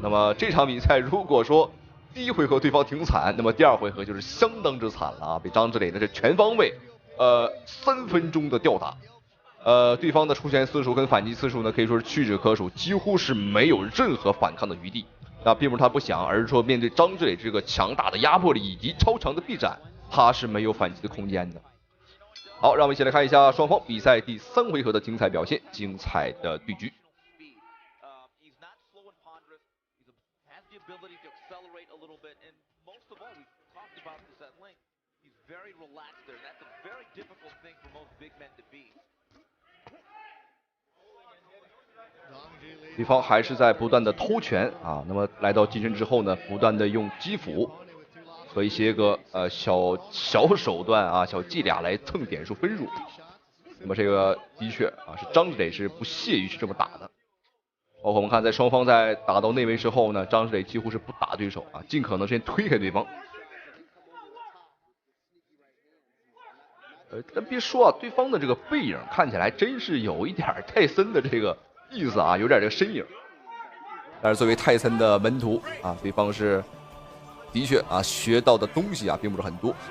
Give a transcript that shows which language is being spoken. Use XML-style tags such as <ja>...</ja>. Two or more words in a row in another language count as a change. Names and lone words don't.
<zh>那麼這場比賽，如果說第1回合對方挺慘，那麼第2回合就是相當之慘了啊！被張志磊的這全方位3分鐘的吊打，對方的出拳次數跟反擊次數呢，可以說是屈指可數，幾乎是沒有任何反抗的餘地。那並不是他不想，而是說面對張志磊這個強大的壓迫力以及超長的臂展，他是沒有反擊的空間的。好，讓我們一起來看一下雙方比賽第3回合的精彩表現，精彩的對局。</zh> <en>ability to accelerate a little bit, and most of all, we've talked about this at length. He's very relaxed there. That's a very difficult thing for most big men to be.</en> <zh>对方还是在不断的偷拳啊，那么来到近身之后呢，不断的用击斧和一些个小手段啊、小伎倆來蹭點數分數。那麼這個的確啊，是張志磊是不屑於去這麼打的。包括我們看，在雙方在打到內圍之後呢，張志磊幾乎是不打對手啊，盡可能先推開對方。但別說啊，對方的這個背影看起來真是有一點泰森的這個意思啊，有點這個身影。但是作為泰森的門徒啊，對方是的確啊學到的東西啊並不是很多。</zh>